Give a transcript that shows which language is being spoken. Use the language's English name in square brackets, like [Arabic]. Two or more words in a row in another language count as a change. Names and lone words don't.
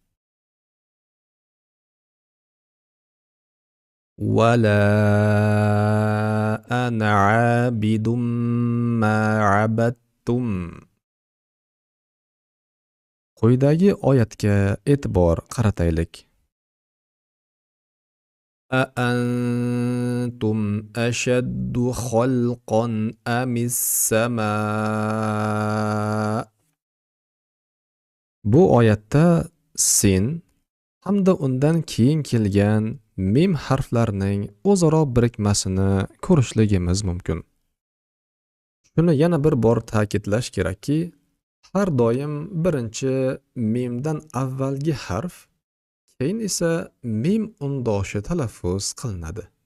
[Arabic] ولا أنا عابد ما عبدتم. [Uzbek] Quyidagi oyatga e'tibor qarataylik. [Arabic] أأنتم أشد خلقا أم السماء. [Uzbek] Bu oyatda sin hamda undan keyin kelgan mim harflarining o'zaro birikmasini ko'rishligimiz mumkin. Shuni yana bir bor ta'kidlash kerakki, har doim birinchi mimdan avvalgi harf, keyin esa mim undoshi talaffuz qilinadi.